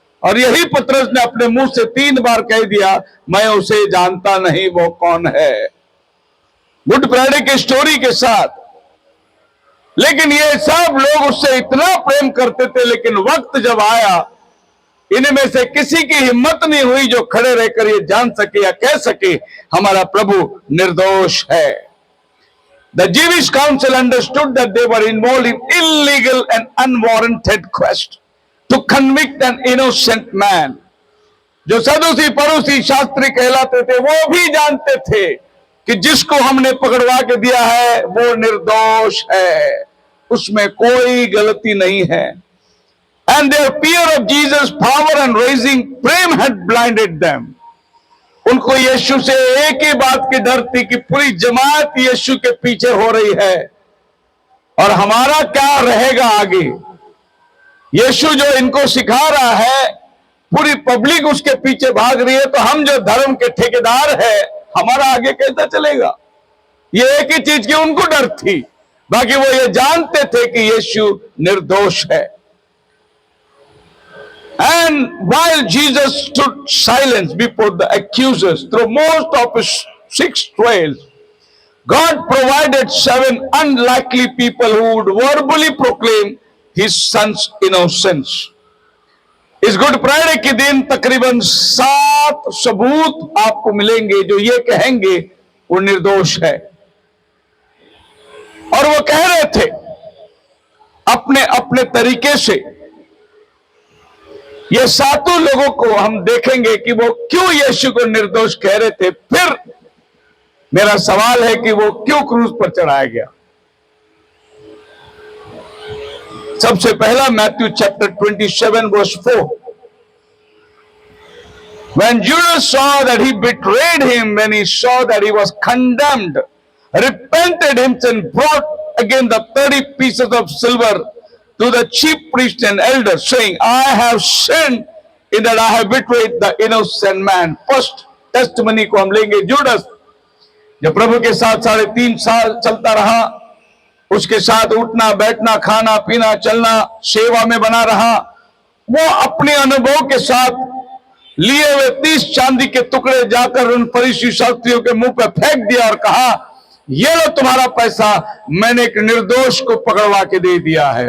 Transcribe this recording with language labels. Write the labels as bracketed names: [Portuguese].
[Hindi] और यही पतरस ने अपने मुंह से 3 बार कह दिया मैं उसे जानता नहीं, वो कौन है, गुड फ्राइडे की स्टोरी के साथ। लेकिन ये सब लोग उससे इतना प्रेम करते थे, लेकिन वक्त जब आया इनमें से किसी की हिम्मत नहीं हुई जो खड़े रहकर ये जान सके या कह सके हमारा प्रभु निर्दोष है। [English] The Jewish council understood that they were involved in illegal and unwarranted quest to convict an innocent man। [Hindi] जो सदूसी परूसी शास्त्री कहलाते थे वो भी जानते थे कि जिसको हमने पकड़वा के दिया है वो निर्दोष है, उसमें कोई गलती नहीं है। [English] And their fear of Jesus' power and raising flame had blinded them। [Hindi] उनको यीशु से एक ही बात की डर थी कि पूरी जमात यीशु के पीछे हो रही है और हमारा क्या रहेगा आगे। यीशु जो इनको सिखा रहा है, पूरी पब्लिक उसके पीछे भाग रही है, तो हम जो धर्म के ठेकेदार हैं हमारा आगे कैसा चलेगा। ये एक ही चीज की उनको डर थी, बाकी वो ये जानते थे कि यीशु निर्दोष है। [English] And while Jesus stood silent before the accusers through most of his 6 trials, God provided 7 unlikely people who would verbally proclaim his son's innocence। [Hindi] इस गुड फ्राइडे के दिन तकरीबन 7 सबूत आपको मिलेंगे जो ये कहेंगे वो निर्दोष है। और वो कह रहे थे अपने अपने तरीके से। ये 7 लोगों को हम देखेंगे कि वो क्यों यीशु को निर्दोष कह रहे थे। फिर मेरा सवाल है कि वो क्यों क्रूज पर चढ़ाया गया। सबसे पहला Matthew chapter 27 verse 4। [English] When Judas saw that he betrayed him, when he saw that he was condemned, repented himself and brought again the 30 pieces of silver to the chief priests and elders, saying, I have sinned in that I have betrayed the innocent man। [Hindi] First testimony को हम लेंगे। जुडस जब प्रभु के साथ 3.5 साल चलता रहा, उसके साथ उठना बैठना खाना पीना चलना सेवा में बना रहा, वो अपने अनुभव के साथ लिए हुए 30 चांदी के टुकड़े जाकर उन फरीसी शास्त्रियों के मुंह पर फेंक दिया और कहा ये लो तुम्हारा पैसा, मैंने एक निर्दोष को पकड़वा के दे दिया है।